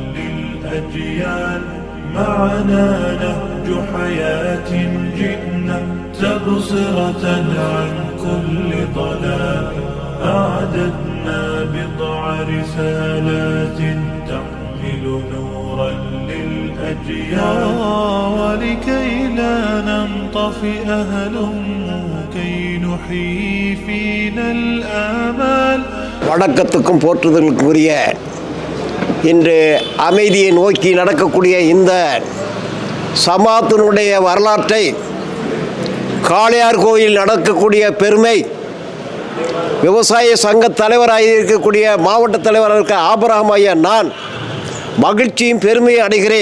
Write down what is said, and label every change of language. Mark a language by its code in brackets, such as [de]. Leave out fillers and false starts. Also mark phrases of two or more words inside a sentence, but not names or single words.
[ar] للأجيال معنا نهج حياة جئنا تبصرة عن كل ضلال أعددنا بضع رسالات تحمل نورا للأجيال ولكي لا ننطفئ هلموا كي نحيي فينا الآمال [ta] வணக்கத்துக்கும் போற்றுதலுக்குரிய இன்று அமைதியை நோக்கி நடக்கக்கூடிய இந்த சமாத்தினுடைய வரலாற்றை காளையார் கோயில் நடக்கக்கூடிய பெருமை விவசாய சங்க தலைவராக இருக்கக்கூடிய மாவட்ட தலைவராக இருக்க ஆபிரகாம் ஐயா நான் மகிழ்ச்சியும் பெருமையும் அடைகிறேன்.